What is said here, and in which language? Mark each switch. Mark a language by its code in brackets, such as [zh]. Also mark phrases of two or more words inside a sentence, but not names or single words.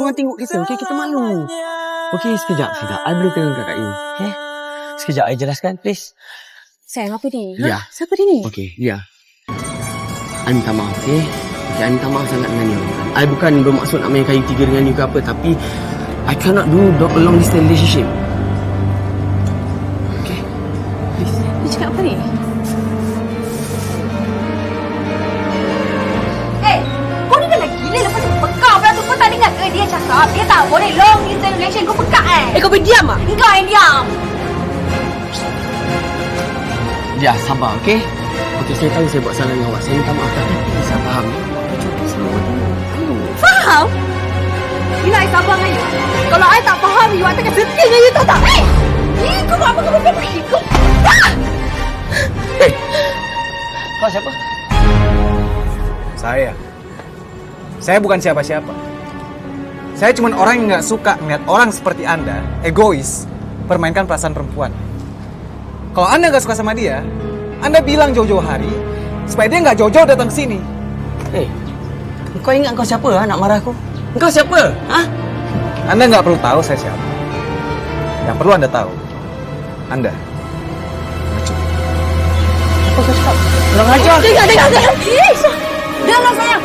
[ms] Orang tengok kita. Okay, kita malu. Okay, sekejap. I boleh tengok kat you. Okay? Sekejap, I jelaskan, please. Sayang, apa ni? Ya. Siapa dia ni? Okay, ya. I minta maaf, okay? I minta maaf sangat dengan you. I bukan bermaksud nak main kayu tiga dengan you ke apa, tapi [en] I cannot do a long distance relationship. [ms] Okay? Please. Dia cakap apa ni? Kau ni dah gila lepas tu pekak pula tu. Kau tak dengar ke dia cakap? Dia tak boleh [en] long distance relation. [ms] Kau pekak kau berdiam ah? Kau yang diam. Ya, sabar, okay? Okay, saya tahu saya buat salah dengan awak. Saya minta maaf, tapi saya faham. Faham? You nak I sabar dengan you? Kalau I tak faham, you akan setia dengan you, tahu tak? Kau buat apa? Kau buat apa? Kau siapa? Saya bukan siapa-siapa. [id] Saya cuma orang yang nggak suka melihat orang seperti Anda, egois, permainkan perasaan perempuan. Kalau Anda nggak suka sama dia, Anda bilang jauh-jauh hari, supaya dia nggak jauh-jauh datang ke sini. [ms] Kau ingat kau siapa nak marah aku? Kau siapa? [id] Anda nggak perlu tahu saya siapa. Yang perlu Anda tahu, Anda [ms] Apa kau cakap? Kurang ajar. Dengar. Dah lah sayang.